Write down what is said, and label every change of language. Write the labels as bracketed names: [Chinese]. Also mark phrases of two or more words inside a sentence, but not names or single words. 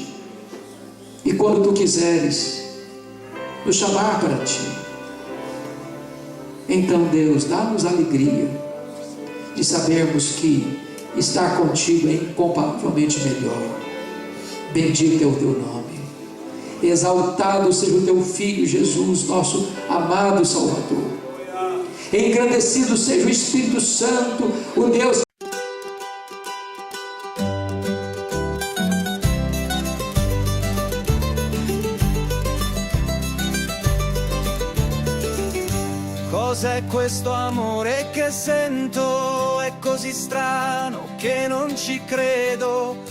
[Portuguese] E quando Tu quiseres nos chamar para Ti, então, Deus, dá-nos alegria de sabermos que estar contigo é incomparavelmente melhor. Bendito é o Teu nome. Exaltado seja o Teu Filho Jesus, nosso amado Salvador. Engrandecido seja o Espírito Santo, o Deus. [Italian] Cos'è questo amore che sento? È così strano che non ci credo.